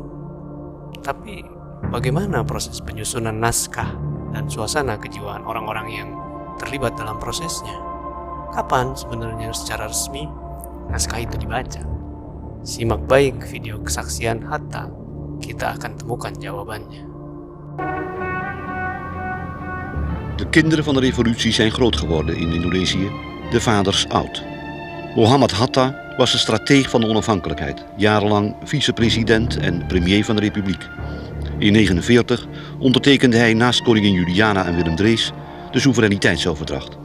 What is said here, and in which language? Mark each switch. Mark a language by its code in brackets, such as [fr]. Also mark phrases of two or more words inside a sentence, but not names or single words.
[id] Tapi bagaimana proses penyusunan naskah dan suasana kejiwaan orang-orang yang terlibat dalam prosesnya? Kapan sebenarnya secara resmi naskah itu dibaca? Simak baik video kesaksian Hatta, kita akan temukan jawabannya. [nl] De kinderen van de revolutie zijn groot geworden in Indonesië, de vaders oud. Mohammed Hatta was de strateeg van de onafhankelijkheid, jarenlang vicepresident en premier van de republiek. In 1949 ondertekende hij naast koningin Juliana en Willem Drees de soevereiniteitsoverdracht.